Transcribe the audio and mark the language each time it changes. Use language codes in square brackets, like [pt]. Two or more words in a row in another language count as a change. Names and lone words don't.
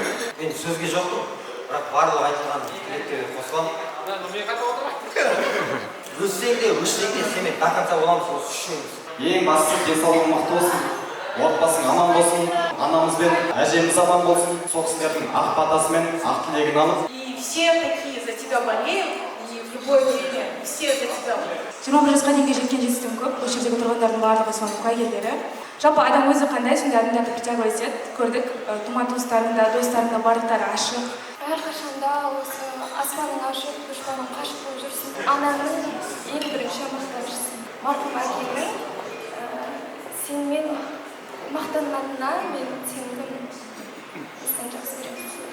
[kk] Мен сөзге жоқпын, бірақ барлық айтылған тілектерге қосыламын. Мен қатып отырмын. Өссең де, өшсең де сен [ru] до конца [kk] боламыз, осы үшеуміз. Ең бастысы денсаулығың мықты болсын, отбасың аман болсын, анамыз бен әжеміз аман болсын, сол кісілердің ақ батасы мен ақ тілегін алып. [ru] И все такие за тебя болеют, и в любое время все за тебя болеют. [kk] 21 жасқа дейінгі жеткен жетістігім көп, бұл жердегі тұрғындардың барлығы соның куәгерлері. Жалпы адам өзі қандай, сондай адамдарды притягивать етеді. Көрдік, тума туыстарында, достарында барлықтары ашық. Әрқашанда осы аспаның ашық, дұшпаның қашық болып жүрсін. Ананың ең бірінші мақтаншысы. Марқұм әкеңнің сенімен мақтанғанына мен сені жақсы көремін.